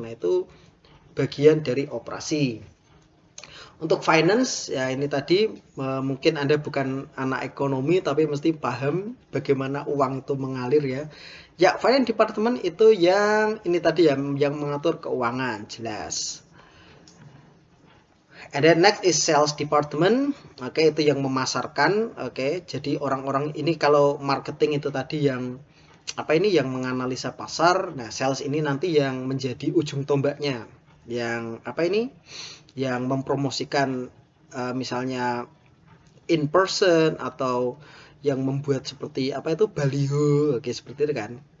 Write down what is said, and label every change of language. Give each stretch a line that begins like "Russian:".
Indonesian: Nah, itu bagian dari operasi. Untuk finance ya, ini tadi mungkin Anda bukan anak ekonomi tapi mesti paham bagaimana uang itu mengalir ya. Ya, finance department itu yang ini tadi ya, yang mengatur keuangan, jelas.
English: And then next is sales department.
Indonesian: Oke, itu yang memasarkan. Oke, jadi orang-orang ini, kalau marketing itu tadi yang apa ini, yang menganalisa pasar. Nah, sales ini nanti yang menjadi ujung tombaknya, yang apa ini, yang mempromosikan misalnya
English: in person,
Indonesian: atau yang membuat seperti apa itu, baliho, oke, seperti itu kan.